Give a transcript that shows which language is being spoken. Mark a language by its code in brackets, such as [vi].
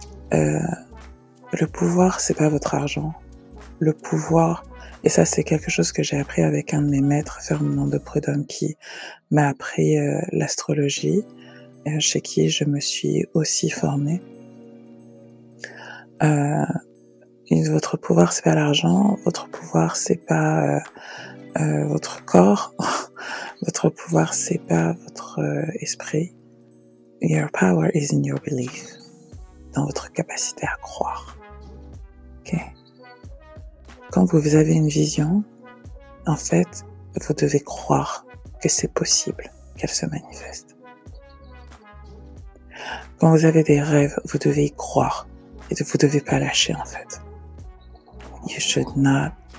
[fr] Le pouvoir, c'est pas votre argent. Le pouvoir, et ça c'est quelque chose que j'ai appris avec un de mes maîtres, Ferdinand de Prudhomme, qui m'a appris l'astrologie, chez qui je me suis aussi formée. Votre pouvoir, c'est pas l'argent. Votre pouvoir, c'est pas votre corps. Votre pouvoir, c'est pas votre esprit. [en] Your power is in your belief. [fr] Dans votre capacité à croire. Ok. Quand vous avez une vision, en fait, vous devez croire que c'est possible qu'elle se manifeste. Quand vous avez des rêves, vous devez y croire et vous devez pas lâcher, en fait. [en] You should not.